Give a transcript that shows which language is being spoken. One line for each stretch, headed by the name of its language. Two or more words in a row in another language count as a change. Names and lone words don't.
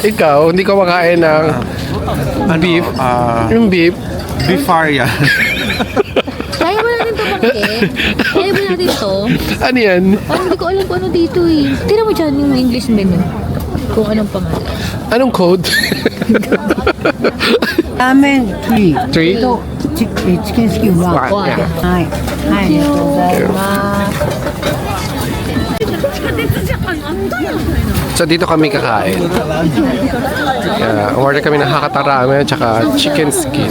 Filipino: Ikaw, hindi ko makain ng beef. Yung beef. Bifaria. Kaya ba natin ito bakit? Kaya ba natin ito? Ano yan? Parang hindi ko alam kung ano dito eh. Tira mo dyan yung
English: English menu.
Filipino: Kung anong pangalan. Anong code?
Japanese: ラーメン3
English: Three?
Japanese: とチキンスキン1。
English: One,
Japanese: はい。
English: yeah.
Japanese: はい、ありがとうございます。
Filipino: So dito kami kakain. Order kami ng Hakata Ramen at saka
English: chicken skin.